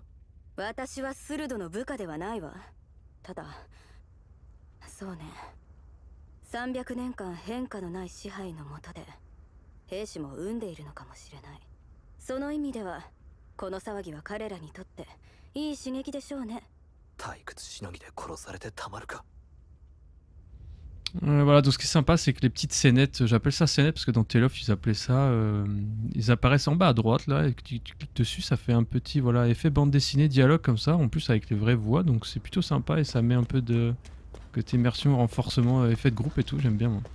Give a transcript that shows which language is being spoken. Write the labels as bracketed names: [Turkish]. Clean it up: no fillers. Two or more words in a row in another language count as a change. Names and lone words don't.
[Japanese] 私はスルドの部下ではないわ。ただ、そうね。300年間変化のない支配の下で兵士も産んでいるのかもしれない。その意味ではこの騒ぎは彼らにとっていい刺激でしょうね。退屈しのぎで殺されてたまるか。 [French] Voilà, donc ce qui est sympa, c'est que les petites scénettes, j'appelle ça scénettes parce que dans Tale of, ils appelaient ça, ils apparaissent en bas à droite là, et que tu cliques dessus, ça fait un petit voilà effet bande dessinée, dialogue comme ça, en plus avec les vraies voix, donc c'est plutôt sympa et ça met un peu de côté immersion, renforcement, effet de groupe et tout, j'aime bien moi.